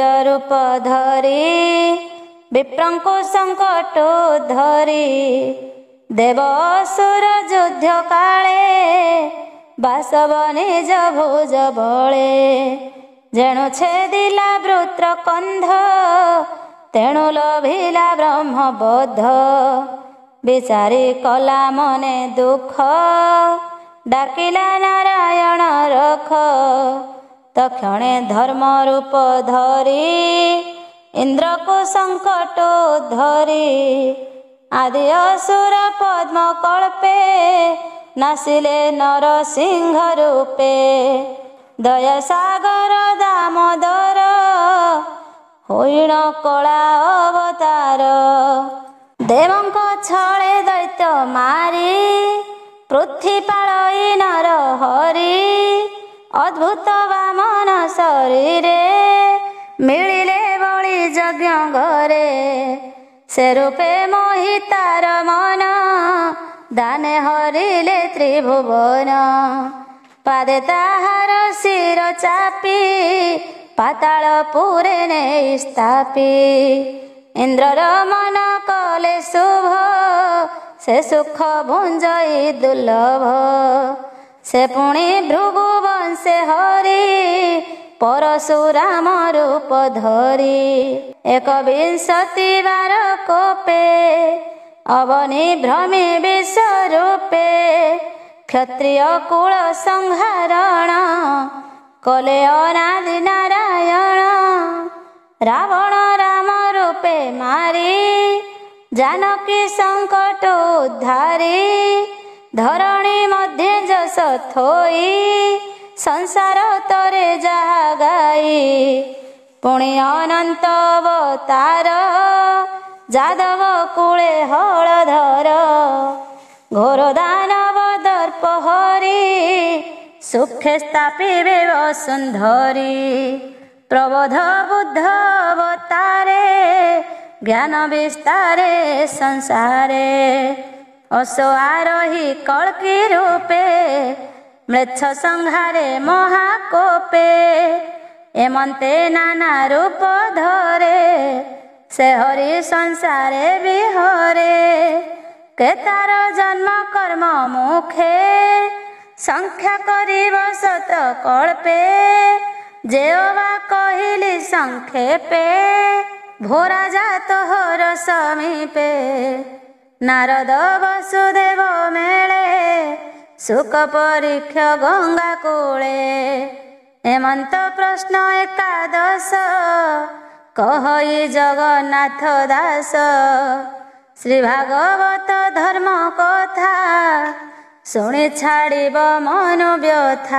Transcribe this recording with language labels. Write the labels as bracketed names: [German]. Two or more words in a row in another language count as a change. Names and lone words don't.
[Odia] ରୂପ ଧରୀ ବିପ୍ରଂକୋ ସଂକଟ ଧରୀ ଦେବ ଅସୁର ଯୁଦ୍ଧ କାଳେ ବାସବ ନିଜ ଭୁଜ ବଳେ ଯେଣୁ ଛେଦିଲା ବୃତ୍ର କଂଧ ତେଣୁ ଲଭିଲା ବ୍ରହ୍ମବୋଧ ବିଚାରୀ କଳା ମନେ ଦୁଖ ଡାକିଲା ନାରାୟଣ ରଖ ତକ୍ଷଣେ ଧର୍ମ ରୂପ ଧରୀ ଇଂଦ୍ର କୋ ସଂକଟ ଧରୀ ଆଦି ଅସୁର ପଦ୍ମ କଳ୍ପେ ନାଶିଲେ ନରସିଂହ ରୂପେ ଦୟା ସାଗର ଦାମୋଦର ହୋଇଣ କଳା ଅବତାର ଦେବଂକ ଛଳେ ଦୈତ୍ୟ ମାରୀ ପୃଥ୍ବୀ ପାଳଇ ନର ହରି ଅଦ୍ଭୁତ ବାମନ ଶରୀରେ ମିଳିଲେ ବଳୀ ଯଜ୍ଞ ଘରେ ସେ ରୂପେ ମୋହିତାର ମନ ଦାନେ ହରିଲେ ତ୍ରିଭୁବନ ପାଦେ ତାହାର ଶିର ଚାପୀ ପାତାଳ ପୁରେ ନେଇ ସ୍ଥାପୀ ଇଂଦ୍ରର ମନ କଲେ ଶୁଭ ସେ ସୁଖ ଭୁଂଜଇ ଦୁର୍ଲଭ ସେ ପୁଣୀ ଭୃଗୁ ବଂଶେ ହରି ପରଶୁରାମ ରୂପ ଧରୀ 21 ବାର କୋପେ ଅବନୀ ଭ୍ରମୀ ବିଶ୍ବରୂପେ କ୍ଷତ୍ରିୟ କୁଳ ସଂହାରଣ କଲେ ଅନାଦି ନାରାୟଣ ରାବଣ ରାମ ରୂପେ ମାରୀ ଜାନକୀ ସଂକଟ ଉଦ୍ଧାରୀ ଧରଣୀ ମଧ୍ୟ ଯଶ ଥୋଇ ସଂସାର ତରେ ଯାହା ଗାଇ ପୁଣୀ ଅନଂତ ଅବତାର ଯାଦବ କୁଳେ ହଳଧର ଘୋର ଦାନବ ଦର୍ପ ହରି ସୁଖେ ସ୍ଥାପିବେ ବସୁଂଧରୀ ପ୍ରବୋଧ ବୁଦ୍ଧ ଅବତାରେ ଜ୍ଞାନ ବିସ୍ତାରେ ସଂସାରେ ଅସୋ ଆରୋହୀ କଳ୍କୀ ରୂପେ ମ୍ଳେଚ୍ଛ ସଂହାରେ ମହାକୋପେ ଏମଂତେ ନାନା ରୂପ ଧରେ ସେ ହରି ସଂସାରେ ବିହରେ କେତାର ଜନ୍ମ କର୍ମ ମୁଖେ ସଂଖ୍ୟା କରିବ ଶତ କଳ୍ପେ ଯେବା କହଲୀ ସଂକ୍ଷେପେ ଭୋରା ଜାତ ହୋର ସମୀପେ ନାରଦ ବସୁଦେବ ମେଳେ ସୁଖ ପରୀକ୍ଷ ଗଂଗା କୂଳେ ହେମଂତ ପ୍ରଶ୍ନ ଏକାଦଶ କହଇ ଜଗନ୍ନାଥ ଦାସ ଶ୍ରୀ ଭାଗବତ ଧର୍ମ କଥା ଶୁଣୀ ଛାଡ଼ବ ମନୁ ବ୍ୟଥା।